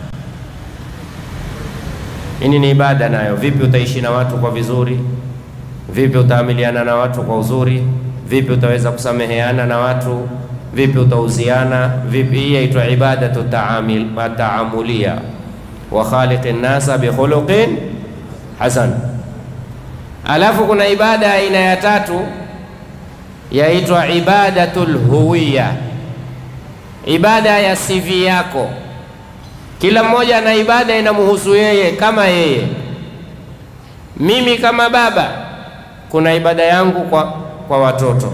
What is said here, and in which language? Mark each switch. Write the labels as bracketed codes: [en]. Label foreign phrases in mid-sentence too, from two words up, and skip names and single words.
[sw] Hii ni ibada nayo. Vipi utaishi na watu kwa vizuri? Vipi utaamiliana na watu kwa uzuri? Vipi utaweza kusameheana na watu? Vipi utauziana? Vipi? Hii inaitwa [ar] ibadatu taamulia. Wa khaliqin nasa bi khuluqin hasan. [sw] Alafu kuna ibada aina ya tatu yaitwa [ar] ibadatul huwiya, [sw] ibada ya CV yako. Kila mmoja na ibada inamhusu yeye kama yeye. Mimi kama baba kuna ibada yangu kwa watoto.